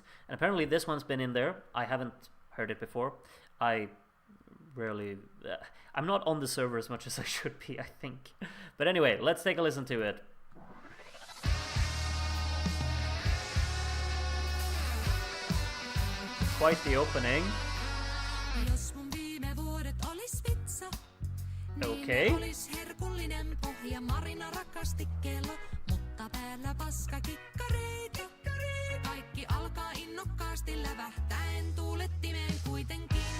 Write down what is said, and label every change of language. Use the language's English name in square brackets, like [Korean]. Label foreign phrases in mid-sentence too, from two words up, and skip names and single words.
[English] And apparently this one's been in there. I haven't heard it before. I rarely I'm not on the server as much as I should be, I think. But anyway, let's take a listen to it. Quite the opening. [Finnish] Jos mun viime vuodet olis pizza, [English] Okay. [Finnish] niin olis herkullinen pohja Marina rakasti kello, mutta päällä paska kikkareita. Kaikki alkaa innokkaasti lävähtäen tuulettimeen kuitenkin.